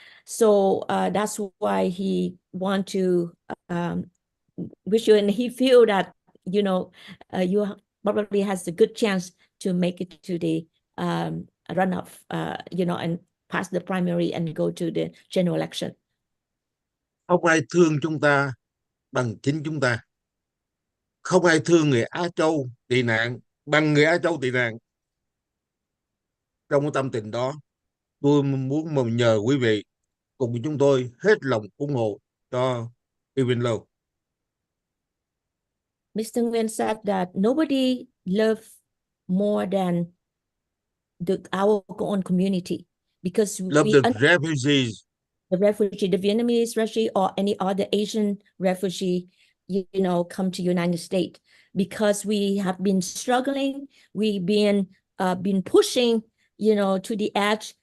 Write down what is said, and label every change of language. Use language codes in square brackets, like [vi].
[en] So that's why he want to wish you, and he feel that you know, you probably has a good chance to make it to the runoff, you know, and pass the primary and go to the general election. [vi] Không ai thương chúng ta bằng chính chúng ta. Không ai thương người Á Châu tị nạn bằng người Á Châu tị nạn. Trong cái tâm tình đó, tôi muốn nhờ quý vị cùng chúng tôi hết lòng ủng hộ cho Vân-Lê. [en] Mr. Nguyen said that nobody loves more than our own community, because Love the refugees. The refugee, the Vietnamese refugee or any other Asian refugee, you know, come to United States, because we have been struggling, we've been pushing, you know, to the edge.